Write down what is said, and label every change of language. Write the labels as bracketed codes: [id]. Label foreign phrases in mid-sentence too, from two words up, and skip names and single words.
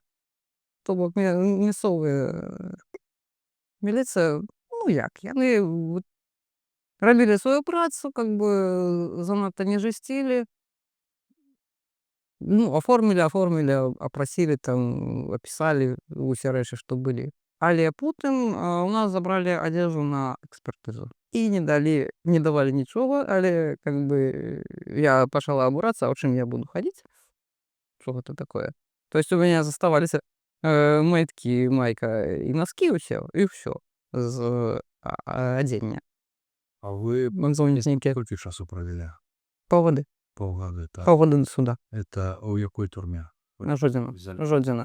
[be] То бок мясцовыя міліцыя, ну як, яны рабілі сваю працу, [ru] как бы [be] занадта не жасцілі. [ru] Ну, оформили, опросили, там, описали [be] усе рэчы, што былі. Але потым [ru] у нас забрали одежду на экспертызу. [be] І не давалі нічога, але [ru] как бы [be] я пачала абурацца, а ў чым я буду хадзіць? Што гэта такое? [ru] То есть у меня [be] заставаліся мэткі, майка і носки ўсе, і ўсё з адзення. А вы Нейкія колькі часу правялі? паўгады. Паўгады, так. Паўгады до суда. Это ў якой турме? На Жодзіна. [ru] Взяли. [be] Жодзіна.